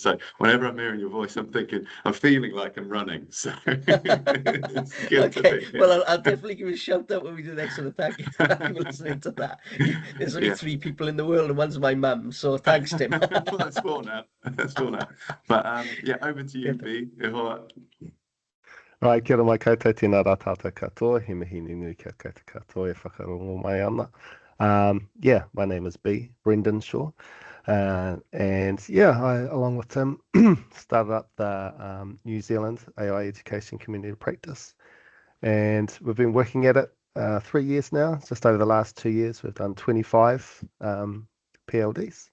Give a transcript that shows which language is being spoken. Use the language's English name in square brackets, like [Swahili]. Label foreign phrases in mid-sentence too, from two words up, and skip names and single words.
[English] So whenever I'm hearing your voice, I'm feeling like I'm running. So it's good to Okay, be here. well, I'll definitely give you a shout out when we do the next one. Thank you for listening to that. There's only Yeah. 3 people in the world, and one's my mum. So thanks, Tim. Well, that's 4 now. That's 4 now. But yeah, over to you, Good. [Māori] B. E hoa. Right, kia ora mai koutou, tēnā rā tātou katoa, he mihi nui kia koutou katoa e whakarongo mai ana. [English] Yeah, my name is B, Brendan Shaw. And yeah, I, along with Tim, started up the New Zealand AI Education Community of Practice. And we've been working at it 3 years now. Just over the last 2 years, we've done 25 PLDs.